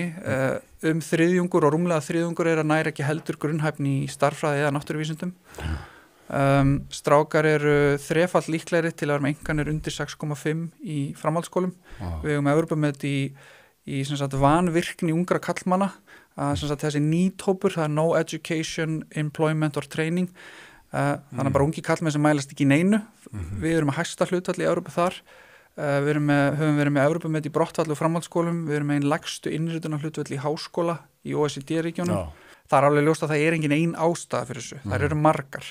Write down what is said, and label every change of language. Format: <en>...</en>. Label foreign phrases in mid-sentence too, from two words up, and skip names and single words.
<is>Þriðjungur og rúmlega þriðjungur að nær ekki heldur grunnhæfni í stærðfræði eða náttúruvísindum. Strákar eru þrefalt líklegri til að vera með einkunnir undir 6,5 í framhaldsskólum. Við eigum Evrópumet í sem sagt vanvirkni ungra karlmanna. Sem sagt þessi NEET-hópur, það</is> <en>no education, employment or training,</en> <is>þannig bara ungi karlmenn sem mælast ekki í neinu. Við erum að hæsta hlutfall í Evrópu þar, höfum verið með Evrópumet í brottfalli og framhaldsskólum, við erum með einn lægstu innrituna hlutfall í háskóla í OECD-ríkjónum. Það alveg ljóst að það engin ein ástæða fyrir þessu, þær eru margar.</is>